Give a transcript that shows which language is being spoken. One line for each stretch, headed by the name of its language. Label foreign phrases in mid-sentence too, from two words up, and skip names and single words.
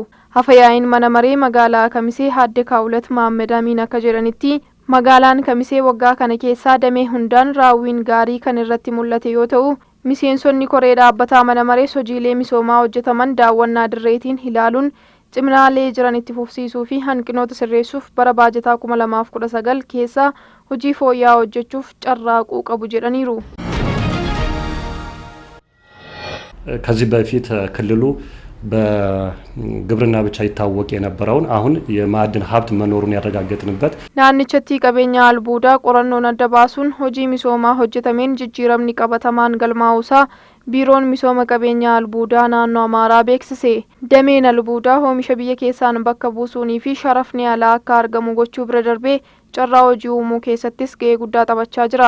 Oromo: Hafayaa'iin mana maree magaalaa Kamisee Haadde Kaawulat Maammed Amiin akka jedhanitti magaalaan Kamisee waggaa kana keessa damee hundaan raawwiin gaarii kan irratti mul'ate yoo ta'u miseensonni koree dhaabbataa mana maree hojiilee misoomaa hojjetaman daawwannaa dirreetiin ilaaluun ciminaalee jiran itti fufsiisuu fi hanqinoota sirreessuuf bara baajataa 2019 keessa hojii fooyya'aa hojjechuuf carraaquu qabu jedhaniiru.
Amharic: ከዚህ በፊት ክልሉ በግብርና ብቻ ይታወቅ የነበረውን አሁን የማዕድን ሀብት መኖሩን ያረጋገጥንበት
Oromo: naannichatti qabeenya albuudaa qorannoon adda baasuun hojii misoomaa hojjetameen jijjiiramni qabatamaan galmaa'uusaa biiroon misooma qabeenya albuudaa naannoo Amaaraa beeksise. Dameen albuudaa oomisha biyya keessaan bakka buusuunii fi sharafni alaa akka argamu gochuu bira darbee carraa hojii uumuu keessattis gahee guddaa taphachaa jira.